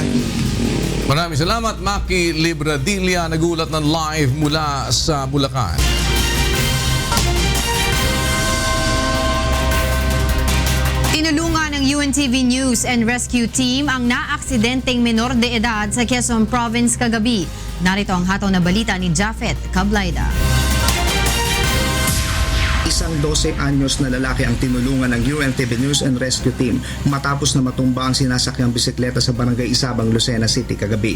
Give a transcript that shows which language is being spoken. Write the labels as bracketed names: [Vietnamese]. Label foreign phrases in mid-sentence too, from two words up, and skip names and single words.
[Filipino] Maraming salamat, Maki Libradilla. Nagulat ng live mula sa Bulacan. Tinulungan ng UNTV News and Rescue Team ang naaksidenteng [Spanish] menor de edad [Filipino] sa Quezon Province kagabi. Narito ang hataw na balita ni Jafet Cablaida. Isang 12 anyos na lalaki ang tinulungan ng UNTV News and Rescue Team matapos na matumba ang sinasakyang bisikleta sa Barangay Isabang, Lucena City kagabi.